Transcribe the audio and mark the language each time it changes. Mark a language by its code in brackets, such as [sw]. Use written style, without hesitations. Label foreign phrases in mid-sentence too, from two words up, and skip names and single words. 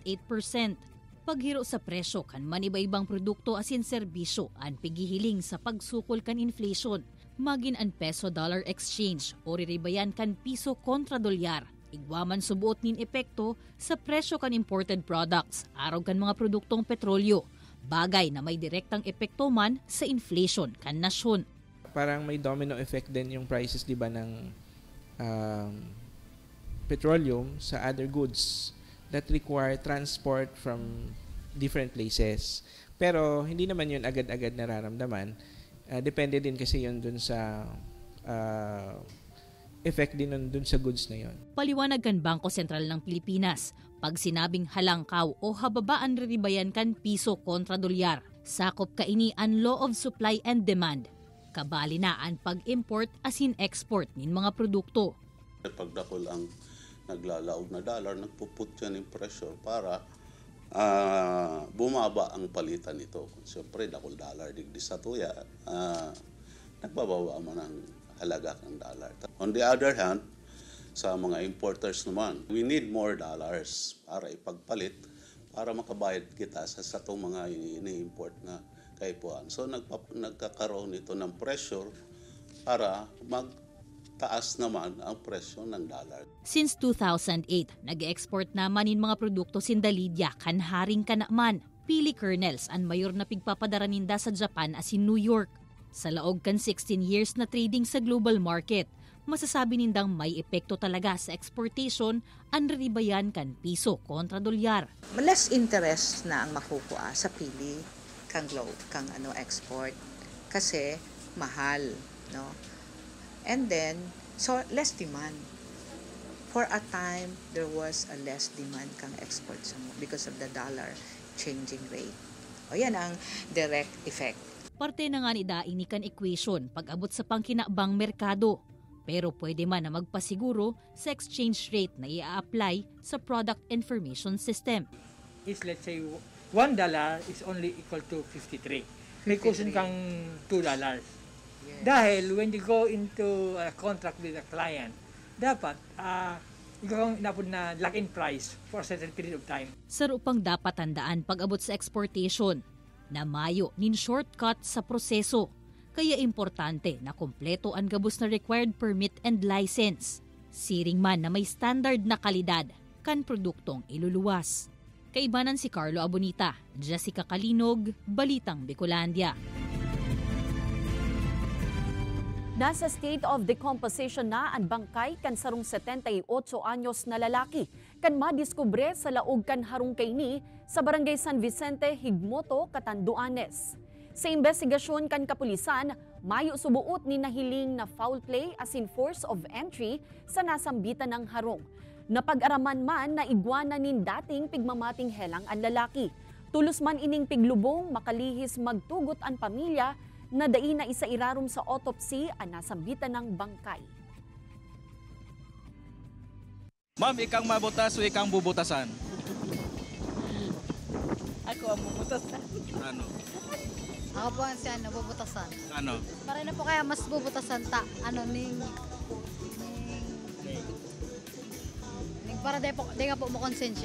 [bik] Paghiro sa presyo kan maniba-ibang produkto asin serbisyo ang pigihiling sa pagsukol kan inflation, magin ang peso-dollar exchange o riribayan kan piso kontra dolyar. Igwaman subuot nin epekto sa presyo kan imported products, araw kan mga produktong petrolyo, bagay na may direktang epekto man sa inflation kan nasyon. [tl] Parang may [en] domino effect [tl] din yung prices, di ba, ng petroleum sa [en] other goods that require transport from different places. [tl] Pero hindi naman yun agad-agad nararamdaman. Depende din kasi yun dun sa effect din dun sa goods na yun. [bik] Paliwanag kan Bangko Sentral ng Pilipinas, pag sinabing halangkaw o hababaan riribayan kan piso kontra dolyar, sakop kaini ang [en] law of supply and demand. [bik] Kabali na ang pag-import asin export nin mga produkto. Pagdakol ang naglalaog na dollar, [tl] nagpuput yan yung pressure para bumaba ang palitan nito. Siyempre, dakol dollar digdi sa tuya, nagbababa mo ng halaga ng dollar. [en] On the other hand, [tl] sa mga importers naman, [en] we need more dollars [tl] para ipagpalit, para makabayad kita sa itong mga ini-import na kaipuan. So, nagkakaroon ito ng pressure para taas naman ang presyo ng dollar. [bik] Since 2008, nag-export naman in mga produkto sindalidya kan haring kanaman. Pili kernels ang mayor na pigpapadara ninda sa Japan as in New York. Sa laog kan 16 years na trading sa global market, masasabi nindang may epekto talaga sa exportation ang ribayan kan piso kontra dolyar. [en] Less interest [bik] na ang makukuha sa pili kang export kasi mahal, no? [en] And then so less demand. For a time there was a less demand [bik] kang export sa mo [en] because of the dollar changing rate. [tl] O yan ang direct effect. [bik] Parte na nga ni daing kan equation pag-abot sa pangkinabang merkado. Pero pwede man na magpasiguro sa exchange rate na i-apply sa [en] product information system. Is let's say $1 is only equal to 53. [bik] May kusun kang $2. Yes. [en] Dahil when you go into a contract with a client, [tl] dapat ikaw inapod na [en] lock-in price for a certain period of time. [bik] Saro pang dapat tandaan pag-abot sa exportation na mayo nin shortcut sa proseso. Kaya importante na kompleto ang gabos na required permit and license. Siring man na may standard na kalidad kan produktong iluluwas. Kaibanan si Carlo Abonita, Jessica Kalinog, Balitang Bicolandia. Nasa [en] state of decomposition [bik] na ang bangkay kan sarong 78 anyos na lalaki kan madiskubre sa laog kan harong kaini sa Barangay San Vicente, Higmoto, Catanduanes. Sa investigasyon kan kapulisan, mayo subuot ni nahiling na [en] foul play [bik] as in [en] force of entry [bik] sa nasambitan ng harong. Napag-araman man na igwana nin dating pigmamating helang ang lalaki. Tulos man ining piglubong makalihis magtugot ang pamilya na dai na isa irarom sa autopsy ang nasambitan ng bangkay. Ma'am, ikang mabutas o ikang bubutasan? Ako ang bubutasan. Ano? Ako po ang siya, bubutasan. Ano? Para na po kaya mas bubutasan para di nga po mo konsensya.